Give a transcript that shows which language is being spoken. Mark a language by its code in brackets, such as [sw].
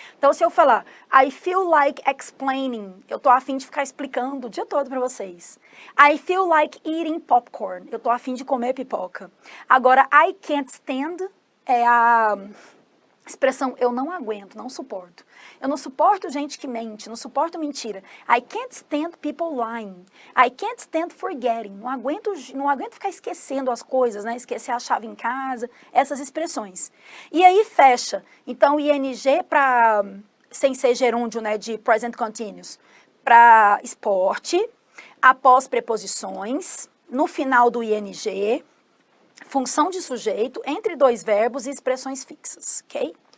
[pt] Então, se eu falar, [en] I feel like explaining, [pt] eu tô afim de ficar explicando o dia todo para vocês. [en] I feel like eating popcorn, [pt] eu tô afim de comer pipoca. Agora, [en] I can't stand [pt] é a expressão eu não aguento, não suporto. Eu não suporto gente que mente, não suporto mentira. [en] I can't stand people lying. I can't stand forgetting. [pt] Não aguento ficar esquecendo as coisas, né? Esquecer a chave em casa, essas expressões. E aí fecha. Então, ing para, sem ser gerúndio, né, de present continuous, para esporte, após preposições, no final do ing, função de sujeito, entre dois verbos e expressões fixas, ok?